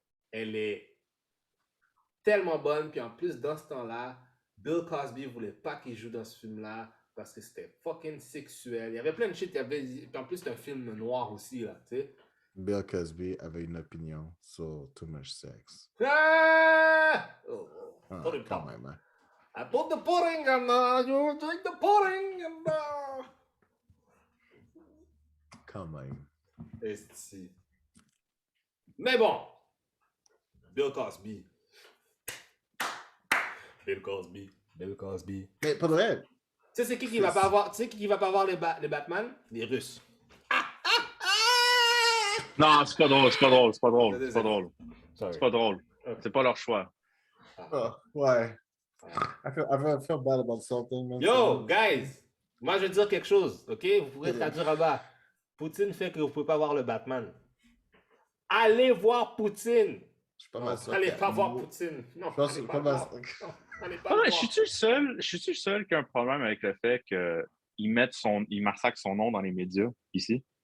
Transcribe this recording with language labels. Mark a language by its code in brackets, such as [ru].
[fr] Elle est tellement bonne, puis en plus, dans ce temps-là, Bill Cosby voulait pas qu'il joue dans ce film-là parce que c'était fucking sexuel. Il y avait plein de shit, puis en plus, c'est un film noir aussi, là, tu sais. Bill Cosby avait une opinion sur Too Much Sex. Ah! Quand même, hein. [en] I put the pudding and you drink the pudding and [fr] Quand même. Esti. Mais bon, Bill Cosby. Bill Cosby. Bill Cosby. Mais pour de vrai. Tu sais, c'est qui va pas avoir, tu sais qui va pas avoir les Batman? Les Russes. Non, c'est pas drôle, c'est pas drôle, c'est pas drôle, c'est pas drôle. [en] Sorry. [fr] C'est pas drôle. C'est pas leur choix. Ouais. [en] I feel bad about something, man. [fr] Yo, guys, moi je vais dire quelque chose, ok? Vous pourrez traduire en bas. Poutine fait que vous pouvez pas voir le Batman. Allez voir Poutine. Je suis pas mal sûr. Allez pas voir Poutine. Non, je suis pas mal sûr. Je suis-tu le seul qui a un problème avec le fait qu'il massacre son nom dans les médias, ici?